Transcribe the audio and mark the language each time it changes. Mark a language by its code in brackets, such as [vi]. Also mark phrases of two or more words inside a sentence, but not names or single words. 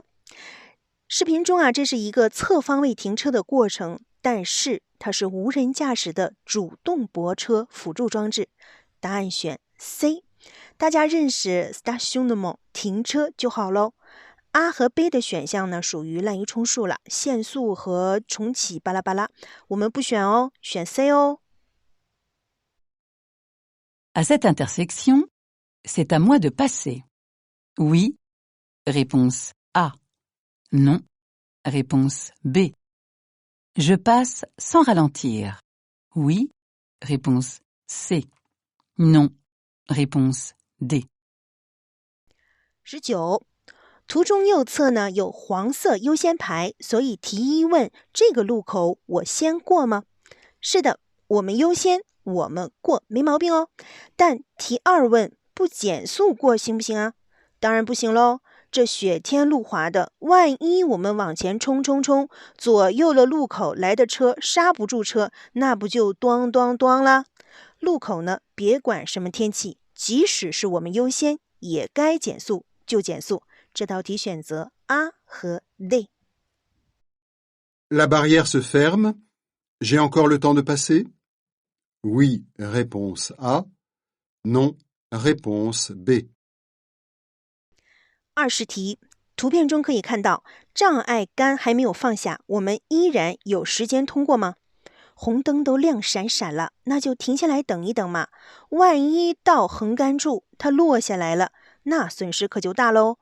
[zh] 视频中这是一个侧方位停车的过程，但是它是无人驾驶的主动泊车辅助装置。答案选 C。 大家认识 stationnement 停车就好咯。A 和 B 的选项呢属于滥竽充数了，限速和重启巴拉巴拉，我们不选哦，选 C 哦。 [fr] À cette intersection, c'est à moi de passer. Oui. Réponse A. Non. Réponse B. Je passe sans ralentir. Oui. Réponse C. Non. Réponse D. 19. [zh] 图中右侧呢有黄色优先牌，所以题一问这个路口我先过吗？是的，我们优先，我们过，没毛病哦。但题二问不减速过行不行啊？当然不行咯，这雪天路滑的，万一我们往前冲，左右了路口来的车刹不住车，那不就咚咚咚啦？路口呢，别管什么天气，即使是我们优先，也该减速就减速。这道题选择 A 和 D。 [fr] La barrière se ferme. J'ai encore le temps de passer? Oui, réponse A. Non, réponse B. [zh] 20题，图片中可以看到障碍杆还没有放下，我们依然有时间通过吗？红灯都亮闪闪了，那就停下来等一等嘛。万一到横杆处它落下来了，那损失可就大喽。